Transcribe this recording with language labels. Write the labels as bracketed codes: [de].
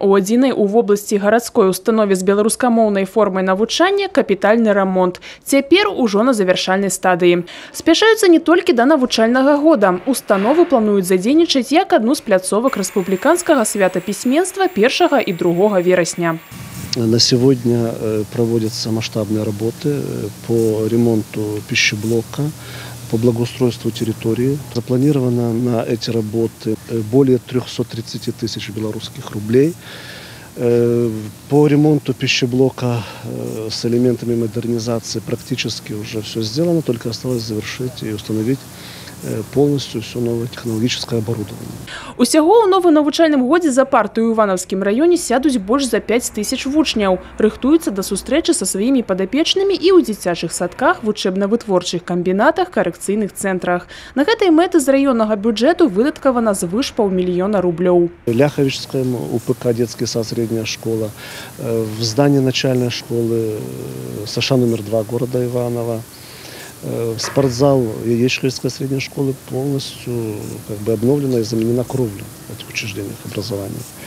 [be] У адзінай у вобласці гарадской установе з беларускамоўнай формай навучання капітальны рамонт. Цяпер ужо на завяршальнай стадыі. Спяшаюцца не толькі да навучальнага года. Установы плануюць задзейнічаць як адну з пляцовак рэспубліканскага свята пісьменства 1 і 2 верасня. [ru] На сегодня проводятся масштабные работы по ремонту пищеблока, по благоустройству территории. Запланировано на эти работы более 330 тысяч белорусских рублей. По ремонту пищеблока с элементами модернизации практически уже все сделано, только осталось завершить и установить полностью все новое технологическое оборудование. [be] Усяго ў новым навучальным годзе за парты ў Івановскім раёне сядуць больш за 5000 вучняў. Рыхтуюцца да сустрэчы са сваімі падапечнымі і ў дзіцячых садках, вучэбна-вытворчых камбінатах, карэкцыйных цэнтрах. На гэтай мэты з раённага бюджэту выдаткавана звыш 500 000 рублёў. [ru] Ляховичскому УПК детский сад, средняя школа, в здании начальной школы США номер 2 города Иваново. Спортзал Яичковской средней школы полностью обновлена и заменена кровля в этих учреждениях образования.